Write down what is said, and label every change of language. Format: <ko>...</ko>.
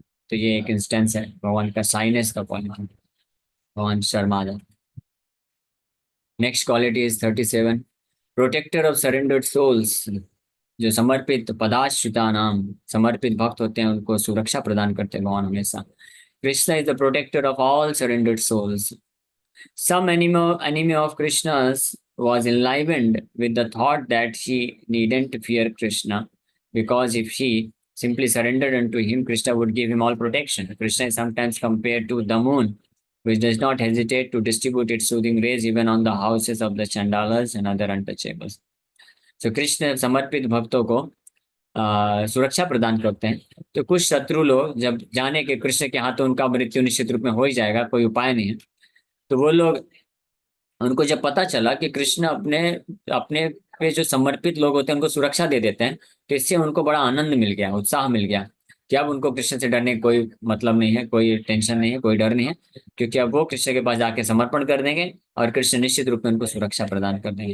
<hi>तो ये एक इंस्टेंस है भगवान का साइनेस का क्वालिटी, भगवान शर्मा जाते।</hi> <en>Next quality is 37, protector of surrendered souls.</en> <hi>जो समर्पित पदाश्रिता नाम, समर्पित भक्त होते हैं, उनको सुरक्षा प्रदान करते हैं भगवान हमेशा।</hi> <en>Krishna is the protector of all surrendered souls. Some enemy of Krishna's was enlivened with the thought that she needn't fear Krishna, because if she simply surrendered unto him, Krishna would give him all protection. Krishna is sometimes compared to the moon, which does not hesitate to distribute its soothing rays even on the houses of the chandalas and other untouchables.</en> <hi>So Krishna समर्पित भक्तों को सुरक्षा प्रदान करते हैं। तो कुछ शत्रु लोग जब जाने के कृष्ण के हाथों उनका मृत्यु निश्चित रूप में हो ही जाएगा, कोई उपाय नहीं है, तो वो लोग उनको जब पता चला कि कृष्ण अपने अपने पे जो समर्पित लोग होते हैं उनको सुरक्षा दे देते हैं, तो इससे उनको बड़ा आनंद मिल गया, उत्साह मिल गया कि अब उनको कृष्ण से डरने का कोई मतलब नहीं है, कोई टेंशन नहीं है, कोई डर नहीं है, क्योंकि अब वो कृष्ण के पास जाके समर्पण कर देंगे और कृष्ण निश्चित रूप में उनको सुरक्षा प्रदान कर देंगे।</hi>